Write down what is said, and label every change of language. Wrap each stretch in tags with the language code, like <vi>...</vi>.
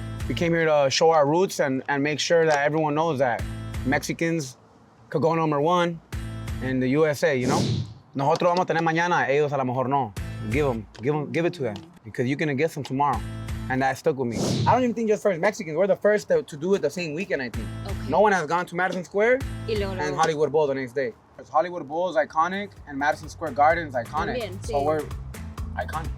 <en>We came here to show our roots and make sure that everyone knows that Mexicans could go #1 in the USA, you know?</en> <es>Nosotros vamos a tener mañana, ellos a lo mejor no.</es> <en>Give it to them, because you're gonna get some tomorrow. And that stuck with me. I don't even think just first Mexicans, we're the first to do it the same weekend, I think. Okay. No one has gone to Madison Square and Hollywood Bowl the next day. Hollywood Bowl is iconic and Madison Square Garden is iconic.</en> <es>También, sí.</es> <en>So we're iconic.</en>